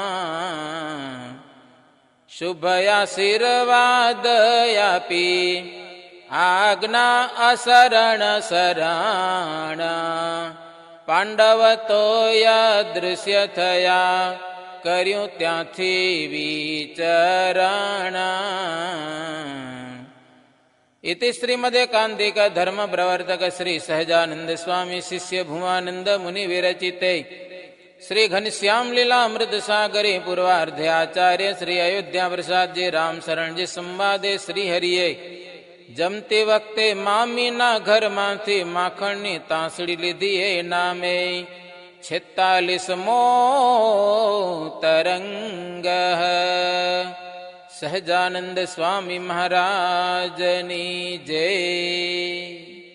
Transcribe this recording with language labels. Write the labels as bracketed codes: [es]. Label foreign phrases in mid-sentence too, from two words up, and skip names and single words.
[gu] શુભ આશીર્વાદ આપી, આજ્ઞા અશરણ શરણ. પાંડવ તોય દૃશ્ય થયા, કર્યું ત્યાંથી વિચરણ. [sa] इति श्रीमदेकान्तिक धर्म प्रवर्तक श्री सहजानंद स्वामी शिष्य भुवानंद मुनि विरचिते श्री घनश्याम लीलामृत सागरे पूर्वार्धे आचार्य श्री अयोध्या प्रसाद जी राम शरण जी संवादे [gu] શ્રી હરિયે જમતે વક્તે મામીના ઘર માંથી માખણની તાંસડી લીધી એ નામે 46મો તરંગ સહજાનંદ સ્વામી મહારાજની જય.